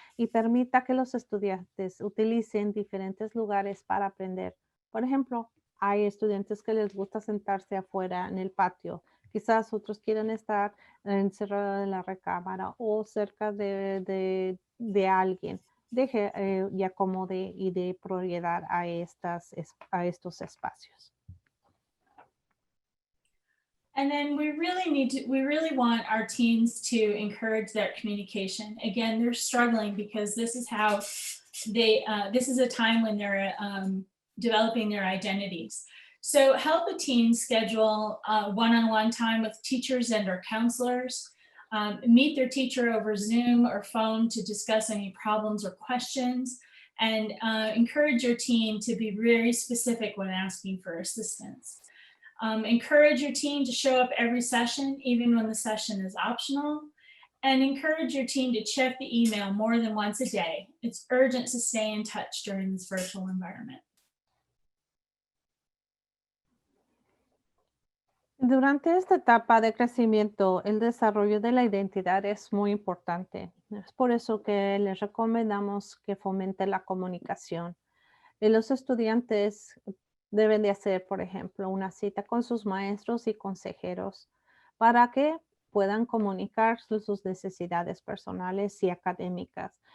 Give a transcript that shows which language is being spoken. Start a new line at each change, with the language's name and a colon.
Spanish: Y permita que los estudiantes utilicen diferentes lugares para aprender. Por ejemplo, hay estudiantes que les gusta sentarse afuera en el patio. Quizás otros quieren estar encerrados en la recámara o cerca de alguien. Deje y acomode y dé prioridad a estos espacios.
English: And then we really want our teens to encourage their communication. Again, they're struggling because this is how this is a time when they're developing their identities. So help a teen schedule one-on-one time with teachers and or counselors. Meet their teacher over Zoom or phone to discuss any problems or questions, and encourage your teen to be very specific when asking for assistance. Encourage your teen to show up every session, even when the session is optional, and encourage your teen to check the email more than once a day. It's urgent to stay in touch during this virtual environment.
Spanish: Durante esta etapa de crecimiento, el desarrollo de la identidad es muy importante. Es por eso que les recomendamos que fomente la comunicación. Los estudiantes deben de hacer, por ejemplo, una cita con sus maestros y consejeros para que puedan comunicar sus necesidades personales y académicas.